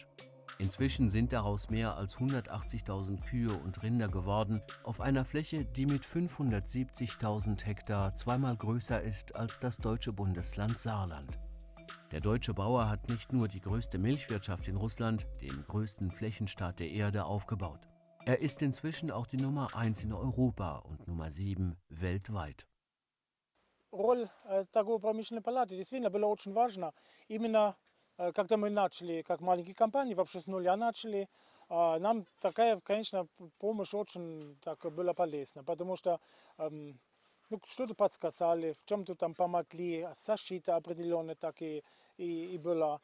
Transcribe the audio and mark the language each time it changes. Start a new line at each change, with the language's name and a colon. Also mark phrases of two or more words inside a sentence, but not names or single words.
German: Inzwischen sind daraus mehr als 180.000 Kühe und Rinder geworden, auf einer Fläche, die mit 570.000 Hektar zweimal größer ist als das deutsche Bundesland Saarland. Der deutsche Bauer hat nicht nur die größte Milchwirtschaft in Russland, dem größten Flächenstaat der Erde, aufgebaut. Er ist inzwischen auch die Nummer 1 in Europa und Nummer 7 weltweit.
Russian: Роль торгово-промышленной палаты действительно была очень важна. Именно когда мы начали, как маленькие компании, вообще с нуля начали, нам такая, конечно, помощь очень так была полезна, потому что что-то подсказали, в чем-то там помогли, защита определенная так и была.